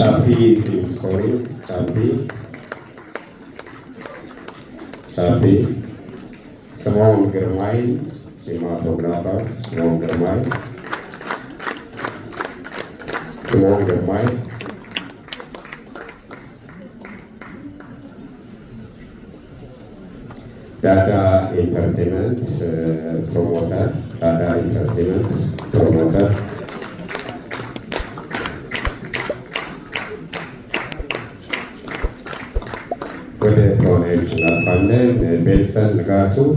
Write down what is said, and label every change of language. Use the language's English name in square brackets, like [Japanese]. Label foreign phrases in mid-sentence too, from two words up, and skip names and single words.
[English] film scoring, Chapi. Simon Girmay, cinematographer, Simon Girmay. Dada Entertainment promoter. [Amharic] ወደ ተዋናዮች እናልፋለን። ቤልሰን ንጋቱ፣